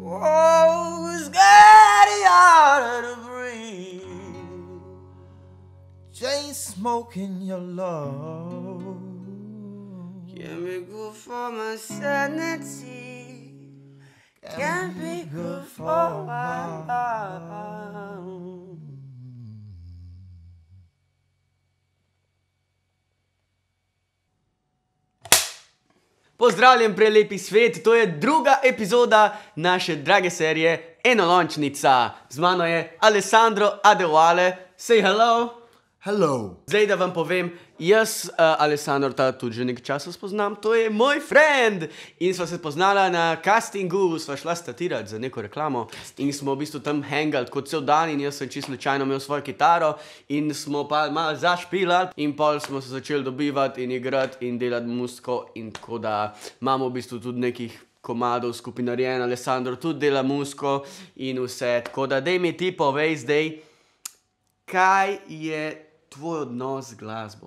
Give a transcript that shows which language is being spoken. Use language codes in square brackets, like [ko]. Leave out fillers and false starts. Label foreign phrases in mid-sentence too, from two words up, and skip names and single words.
[en] Oh, it's getting harder to breathe. Chain smoking your love Can be good for my sanity, can be good for my love. [sl] Pozdravljen, prelepi svet, to je druga epizoda naše drage serije Enolončnica. Z mano je Alessandro Adewale. [en] Say hello. Hello. [sl] Zdaj, da vam povem, jaz Alessandro ta tudi že nekaj časa spoznam, to je moj friend. In sva se poznala na castingu, sva šla statirati za neko reklamo in smo v bistvu tam hangali kot cel dan in jaz sem čisto slučajno imel svojo kitaro in smo pa malo zašpilali in pol smo se začeli dobivati in igrati in delati muziko in tako da imamo v bistvu tudi nekih komadov skupaj narejen, Alessandro tudi dela muziko in vse, tako da daj mi ti povej zdaj, kaj je tvoj odnos z glasbo?